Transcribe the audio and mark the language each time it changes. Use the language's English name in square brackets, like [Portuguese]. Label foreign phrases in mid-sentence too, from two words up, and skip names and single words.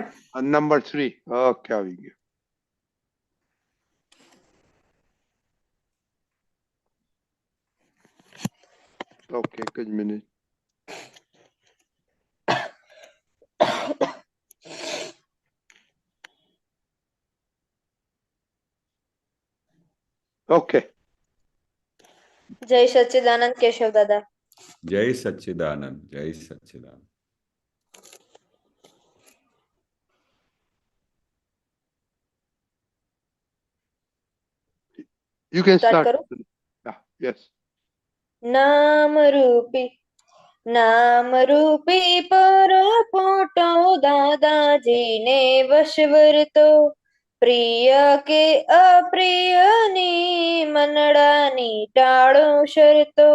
[Gujarati] નંબર 3 ઓકે, આવી ગયો। ઓકે, એક જ મિનિટ। ઓકે, જય સચ્ચિદાનંદ કેશવ દાદા। જય સચ્ચિદાનંદ, જય સચ્ચિદાનંદ। [English] you can સ્ટાર્ટ સ્ટાર્ટ। [Gujarati] કરું। યસ। નામરૂપી પરપોટો દાદાજીને વશવરતો, પ્રિય કે અપ્રિયની મનડાની ટાળો શરતો।